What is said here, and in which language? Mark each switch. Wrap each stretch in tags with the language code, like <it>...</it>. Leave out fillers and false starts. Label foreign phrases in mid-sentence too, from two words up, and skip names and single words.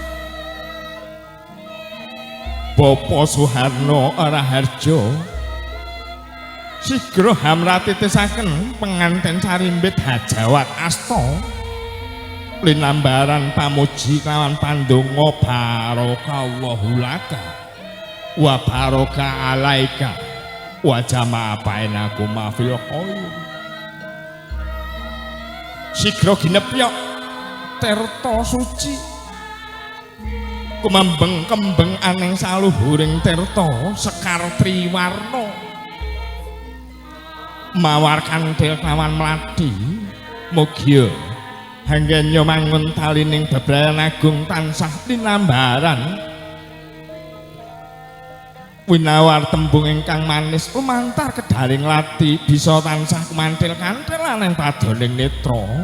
<jv>Bapak Suharno Raharjo sigra hamratitesaken penganten Sarimbit hajawat asta linambaran pamuji kawan pandonga</jv> <ar>بارك الله لك وبارك عليك وجمع بينكم في الخير.</ar> <jv>Sigra ginepya tirta suci kumambeng kembeng aning saluhuring tirta sekar triwarna mawar kanthil kawan mladi mugia hanggenyo mangun talining bebrayan agung tansah linambaran winawar tembung ingkang manis lumantar kedaling lati bisa tansah kumantil kanthil lan padoning netra.</jv>